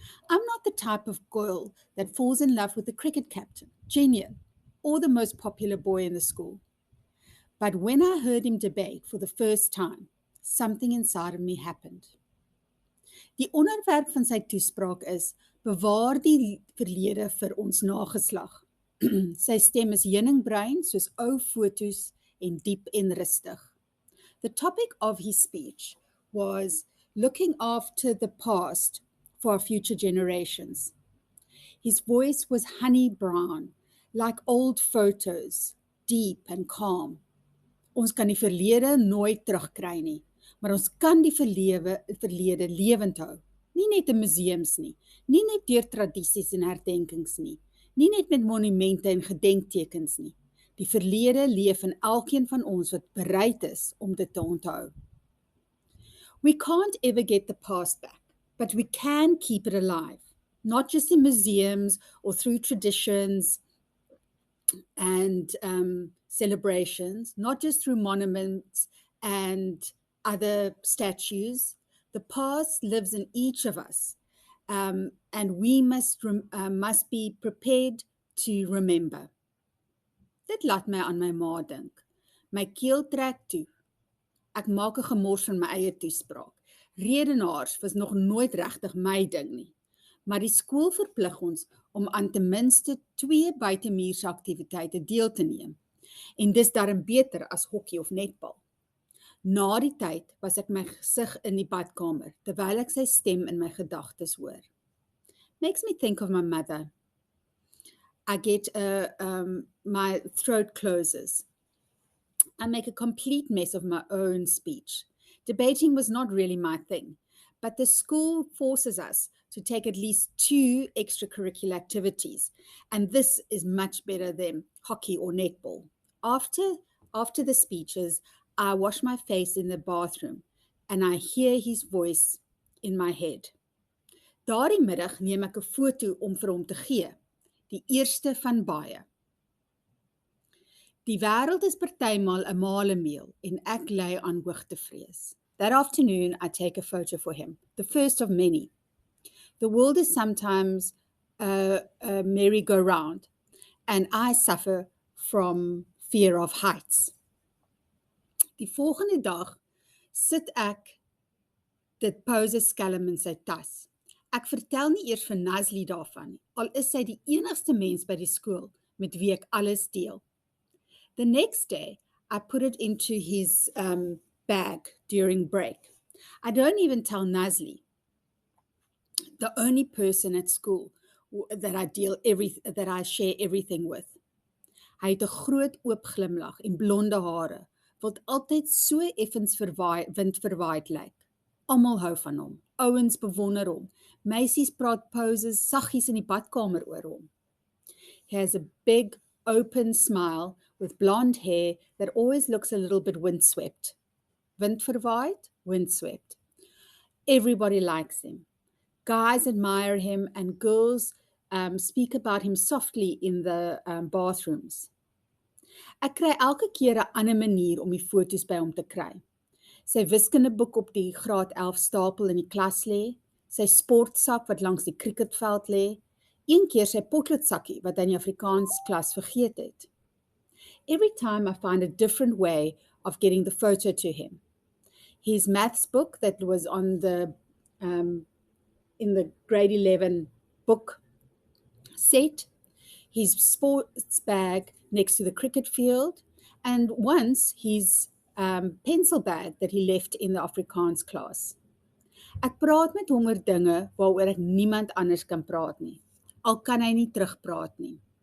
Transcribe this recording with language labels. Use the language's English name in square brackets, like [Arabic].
[English] I'm not the type of girl that falls in love with the cricket captain, Genius, or the most popular boy in the school. But when I heard him debate for the first time, something inside of me happened. [Afrikaans] Die onderwerp van sy toespraak is, bewaar die verlede vir ons nageslag. Sy stem is heuningbrein soos ou foto's en diep en rustig. [English] The topic of his speech was looking after the past for our future generations. His voice was honey brown, like old photos, deep and calm. [Afrikaans] Ons kan die verlede nooit terugkry nie, maar ons kan die verlede lewend hou. Nie net in museums nie, nie net deur tradisies en herdenkings nie, nie net met monumente en gedenktekens nie. Die verlede leef in elkeen van ons wat bereid is om dit te onthou. [English] We can't ever get the past back, but we can keep it alive, not just in museums or through traditions and celebrations, not just through monuments and other statues. The past lives in each of us, and we must be prepared to remember. [Afrikaans] Dit laat my aan my ma dink. My keel trek toe. Ek maak 'n gemors van my eie toespraak. Redenaars was nog nooit regtig my ding nie, maar die skool verplig ons om aan ten minste 2 buitemuurse aktiwiteite deel te neem, en dis darm beter as hokkie of netbal. Na die tyd was ek my gesig in die badkamer, terwyl ek sy stem in my gedagtes hoor. [English] Makes me think of my mother. I get my throat closes. I make a complete mess of my own speech. Debating was not really my thing, but the school forces us to take at least 2 extracurricular activities, and this is much better than hockey or netball. After the speeches, I wash my face in the bathroom, and I hear his voice in my head. [Afrikaans] Daardie middag neem ek 'n foto om vir hom te gee, die eerste van baie. Die wêreld is partymal 'n malemeel en ek ly aan hoogtevrees. [English] That afternoon, I take a photo for him, the first of many. The world is sometimes a merry-go-round, and I suffer from fear of heights. [Afrikaans] Die volgende dag sit ek dit pose skelm in sy tas. Ek vertel nie eers vir Nazli daarvan nie, al is sy die enigste mens by die skool met wie ek alles deel. [English] The next day, I put it into his bag during break. I don't even tell Nazli, the only person at school that I share everything with. [Afrikaans] Hy het 'n groot oop glimlag en blonde hare, wat altyd so effens windverwaaid lyk. Almal hou van hom, ouens bewonder hom, meisies praat poses saggies in die badkamer oor hom. [English] He has a big, open smile with blonde hair that always looks a little bit windswept. Windverwaaid, windswept. Everybody likes him. Guys admire him and girls speak about him softly in the bathrooms. [Afrikaans] Ek kry elke keer 'n ander manier om die foto's by hom te kry. Sy wiskundeboek op die graad 11 stapel in die klas lê, sy sportsak wat langs die cricketveld lê, een keer sy potloodsakkie wat hy in die Afrikaans klas vergeet het. [English] Every time I find a different way of getting the photo to him. His maths book that was on the in the grade 11 book set, his sports bag next to the cricket field, and once his pencil bag that he left in the Afrikaans class. [Afrikaans] Ek praat met hom oor dinge waaroor ek niemand anders kan praat nie, al kan hy nie terugpraat nie.